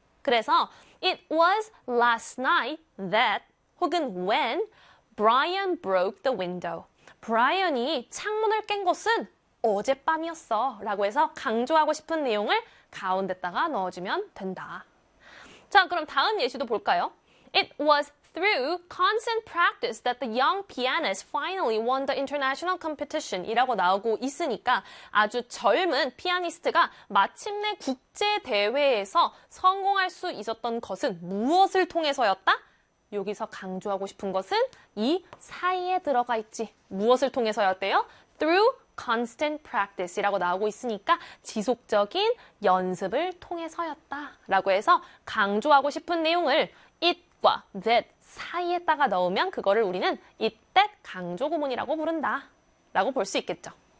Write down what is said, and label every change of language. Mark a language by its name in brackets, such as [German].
[Korean] 그래서, [English] it was last night that [Korean] 혹은 [English] when Brian broke the window. [Korean] 브라이언이 창문을 깬 것은 어젯밤이었어. 라고 해서 강조하고 싶은 내용을 가운데다가 넣어주면 된다. 자, 그럼 다음 예시도 볼까요? [English] It was through constant practice that the young pianist finally won the international competition. [Korean] 이라고 나오고 있으니까 아주 젊은 피아니스트가 마침내 국제 대회에서 성공할 수 있었던 것은 무엇을 통해서였다? 여기서 강조하고 싶은 것은 이 사이에 들어가 있지. 무엇을 통해서였대요? [English] Through constant practice [Korean] 이라고 나오고 있으니까 지속적인 연습을 통해서였다라고 해서 강조하고 싶은 내용을 it과 that 사이에다가 넣으면 그거를 우리는 it that 강조구문이라고 부른다라고 볼수 있겠죠.